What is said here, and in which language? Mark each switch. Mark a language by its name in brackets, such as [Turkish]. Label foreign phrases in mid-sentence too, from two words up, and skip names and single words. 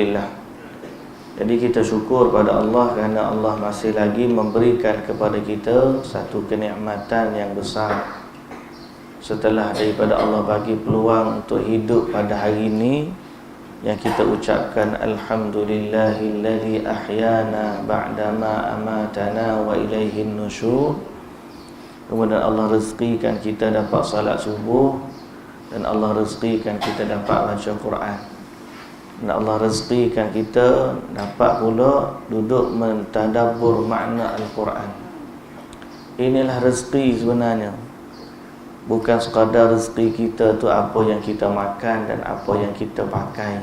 [Malay] Alhamdulillah, Jadi kita syukur pada Allah kerana Allah masih lagi memberikan kepada kita satu kenikmatan yang besar. Setelah daripada Allah bagi peluang untuk hidup pada hari ini, yang kita ucapkan [Arabic] الحمد لله الذي أحيانا بعد ما أماتنا وإليه النشور. [Malay] Kemudian Allah rezekikan kita dapat salat subuh, dan Allah rezekikan kita dapat baca Quran, dan Allah rezekikan kita dapat pula duduk mentadabbur makna Al-Quran. Inilah rezeki sebenarnya. Bukan sekadar rezeki kita tu apa yang kita makan dan apa yang kita pakai.